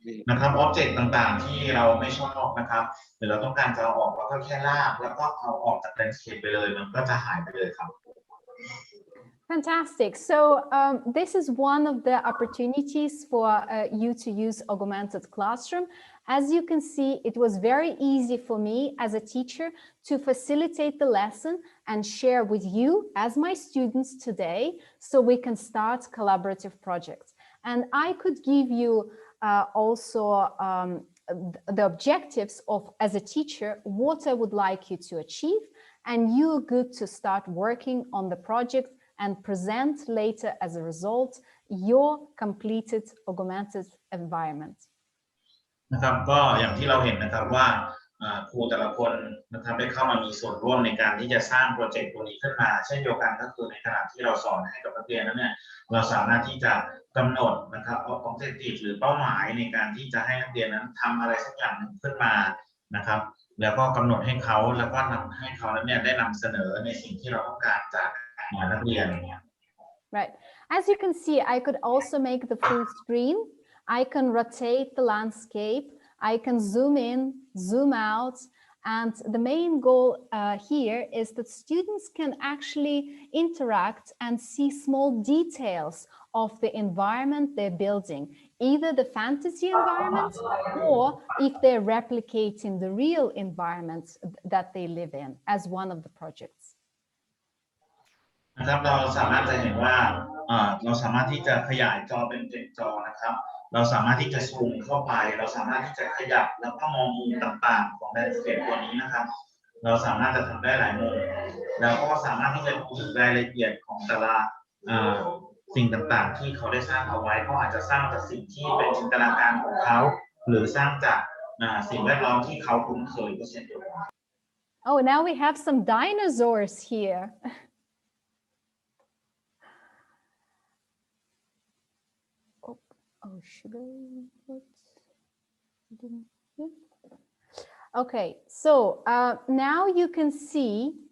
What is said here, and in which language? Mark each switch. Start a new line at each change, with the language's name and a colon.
Thai: นะครับอ็อบเจกต์ต่างๆที่เราไม่ชอบนะครับหรือเราต้องการจะเอาออกเราก็แค่ลากแล้วก็เอาออกจากแลนด์สเคปไปเลยมันก็จะหายไปเลยครับ
English: Fantastic. So this is one of the opportunities for you to use augmented classroom. As you can see, it was very easy for me as a teacher to facilitate the lesson and share with you as my students today, so we can start collaborative projects. And I could give you also the objectives of, as a teacher, what I would like you to achieve, and you're good to start working on the project and present later as a result your completed augmented environment.
Thai: นะครับก็อย่างที่เราเห็นนะครับว่าครูแต่ละคนนะครับได้เข้ามามีส่วนร่วมในการที่จะสร้างโปรเจกต์ตัวนี้ขึ้นมาเช่นเดียวกันก็คือในขณะที่เราสอนให้กับนักเรียนนั้นเนี่ยเราสามารถที่จะกำหนดนะครับobjective หรือเป้าหมายในการที่จะให้นักเรียนนั้นทำอะไรสักอย่างหนึ่งขึ้นมานะครับแล้วก็กำหนดให้เขาแล้วก็นำให้เขานั้นเนี่ยได้นำเสนอในสิ่งที่เราต้องการจากนักเรียน
English: Right. As you can see, I could also make the full screen. I can rotate the landscape. I can zoom in, zoom out. And the main goal here is that students can actually interact and see small details of the environment they're building, either the fantasy environment or if they're replicating the real environments that they live in as one of the projects.
Thai: นะครับเราสามารถจะเห็นว่าเราสามารถที่จะขยายจอเป็นจอนะครับเราสามารถที่จะซูมเข้าไปเราสามารถที่จะขยับแล้วก็มองมุมต่างๆของแลนด์สเคปตัวนี้นะครับเราสามารถจะทำได้หลายมุมแล้วก็สามารถที่จะดูถึงรายละเอียดของแต่ละสิ่งต่างๆที่เขาได้สร้างเอาไว้เขาอาจจะสร้างจากสิ่งที่เป็นจินตนาการของเขาหรือสร้างจากสิ่งแวดล้อมที่เขาคุ้นเคยก็เช่นเดียวกัน
English: Oh, now we have some dinosaurs here. Oh, should I put it in here? Okay, so now you can see